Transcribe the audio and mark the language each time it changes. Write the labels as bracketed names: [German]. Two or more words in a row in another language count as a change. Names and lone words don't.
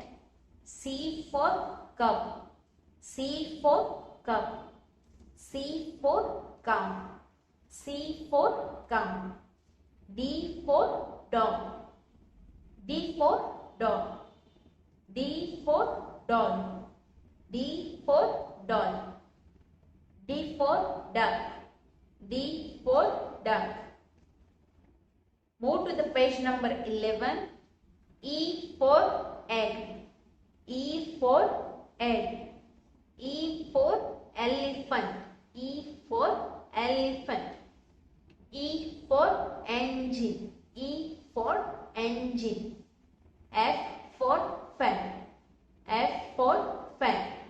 [English] C for cup, C for cup, C for cow, C for cow, D for dog, D for dog, D for doll, D for doll, D for duck, D for duck. Move to the page number 11. E for egg, E for egg, E for elephant, E for elephant, E for engine, E for engine, F for fan, F for fan,